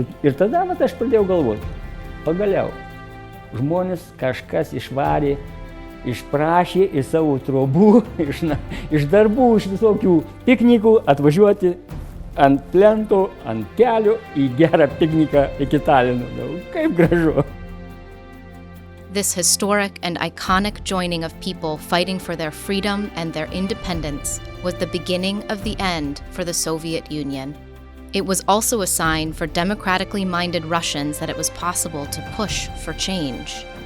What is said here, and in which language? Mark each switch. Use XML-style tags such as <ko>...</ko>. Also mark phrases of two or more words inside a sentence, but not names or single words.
<lt>Ir tada aš pradėjau galvoti, pagaliau, žmonės kažkas išvarė, išprašė iš savo trobų, iš darbų, iš visokių piknikų atvažiuoti ant plento, ant kelio į gerą pikniką iki Talino. Kaip gražu.</lt> <en>This historic and iconic joining of people fighting for their freedom and their independence was the beginning of the end for the Soviet Union. It was also a sign for democratically minded Russians that it was possible to push for change.</en>